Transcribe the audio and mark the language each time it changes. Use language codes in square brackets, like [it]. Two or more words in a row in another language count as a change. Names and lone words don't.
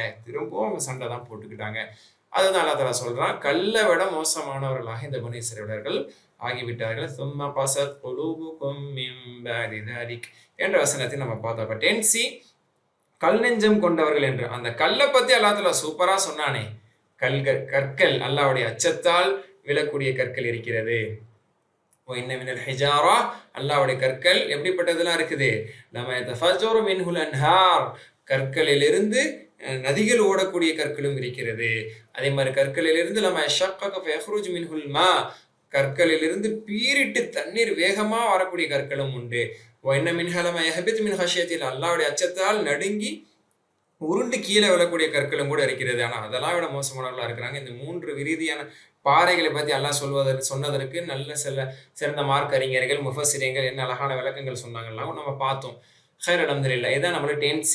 [ta] திரும்பவும் அவங்க சண்டை தான் போட்டுக்கிட்டாங்க. அதுதான் அல்லாஹ் சொல்றான், கல்லை விட மோசமானவர்களாக இந்த பனி இஸ்ரவேலர்கள் ஆகிவிட்டார்கள். [ar] ثم قست قلوبكم من بعد ذلك [ta] என்ற வசனத்தை நம்ம பார்த்தோம். அப்ப 10C கல் நெஞ்சம் கொண்டவர்கள் என்று அந்த கல்லை பத்தி அல்லாஹ் சூப்பரா சொன்னானே. கற்கள், அல்லாஹ்வுடைய அச்சத்தால் விழக்கூடிய கற்கள் இருக்கிறது. [ar] وَإِنَّ مِنَ الْحِجَارَةِ [ta] அல்லாஹ்வுடைய கற்கள் எப்படிப்பட்டதெல்லாம் இருக்குது. [ar] لما يتفجر منه الأنهار, [ta] கற்களிலிருந்து நதிகள் ஓடக்கூடிய கற்களும் இருக்கிறது. அதே மாதிரி கற்களிலிருந்து [ar] لما يشقق فيخرج منه الماء, [ta] கற்களிலிருந்து பீரிட்டு தண்ணீர் வேகமா வரக்கூடிய கற்களும் உண்டு. [ar] وَإِنَّ مِنْهَا لَمَا يَهْبِطُ مِنْ خَشْيَةِ اللَّهِ, [ta] அல்லாஹ்வுடைய அச்சத்தால் நடுங்கி உருண்டு கீழே விழக்கூடிய கற்களும் கூட இருக்கிறது. ஆனா அதெல்லாம் விட மோசமானவர்களா இருக்கிறாங்க. இந்த 3 விரீதியான பாறைகளை பத்தி அல்லாஹ் சொன்னதற்கு நல்ல சிறந்த மார்க் அறிஞர்கள், முஃபஸ்ஸிரீன்கள் என்ன அழகான விளக்கங்கள் சொன்னாங்கலாம் நம்ம பார்த்தோம். [ar] خير الحمد لله. [ta] இதான் நம்மளோட 10C.